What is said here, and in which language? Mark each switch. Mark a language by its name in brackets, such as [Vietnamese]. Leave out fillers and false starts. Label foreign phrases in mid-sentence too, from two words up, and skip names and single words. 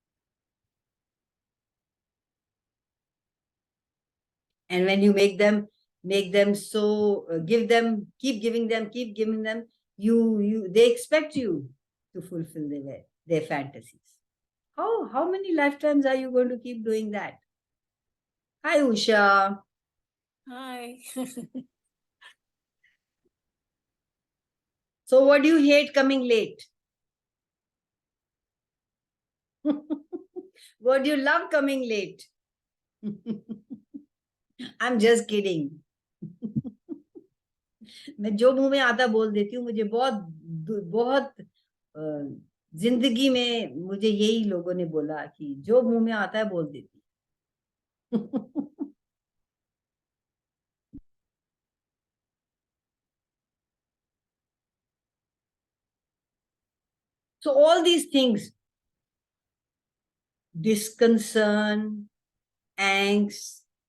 [English] And when you make them so, keep giving them, they expect you to fulfill their fantasies. How many lifetimes are you going to keep doing that? Hi, Usha. Hi. So what do you hate coming late? What do you love coming late? I'm just kidding. [Hindi] मैं जो मुंह में आता बोल देती हूँ. मुझे बहुत बहुत जिंदगी में मुझे यही लोगों ने बोला कि जो मुंह में आता है बोल देती. [English] So all these things, disconcern, angst,